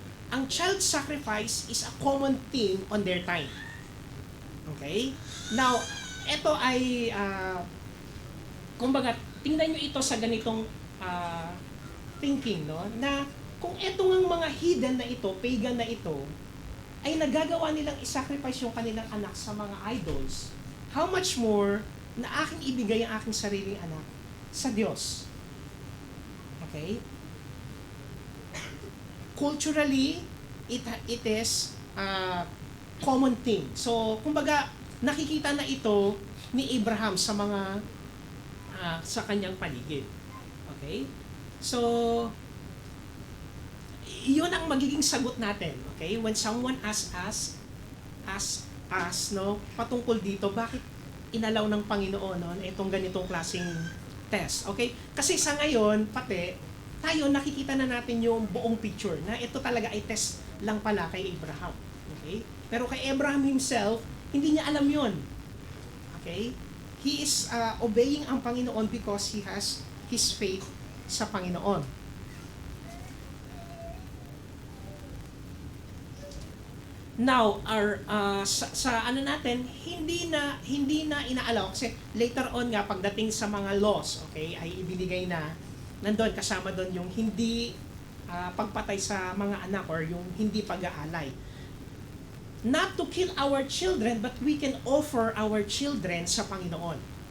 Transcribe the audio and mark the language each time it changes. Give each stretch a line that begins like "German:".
English: Ang child sacrifice is a common thing on their time. Okay?
Filipino: Now, ito ay kumbaga tingnan niyo ito sa ganitong thinking, no? Na kung etong mga hidden na ito, pagan na ito, ay nagagawa nilang isacrifice yung kanilang anak sa mga idols,
English: how much more
Filipino: na aking ibigay ang aking sariling anak sa Diyos?
English: Okay? Culturally, it is a common thing.
Filipino: So, kumbaga, nakikita na ito ni Abraham sa mga sa kanyang paligid. Okay? So, yun ang magiging sagot natin, okay?
English: When someone asks us,
Filipino: no, patungkol dito, bakit inalaw ng Panginoon, no, itong ganitong klaseng test, okay? Kasi sa ngayon, pati, tayo nakikita na natin yung buong picture, na ito talaga ay test lang pala kay Abraham, okay? Pero kay Abraham himself, hindi niya alam yun, okay?
English: He is obeying
Filipino: ang Panginoon
English: because he has his faith sa Panginoon.
Filipino: Now, sa natin, hindi na inaalaw kasi later on nga pagdating sa mga laws, okay, ay ibinigay na nandoon kasama doon yung hindi pagpatay sa mga anak or yung hindi pag-aalay.
English: Not to kill our children, but we can offer our children
Filipino: sa Panginoon.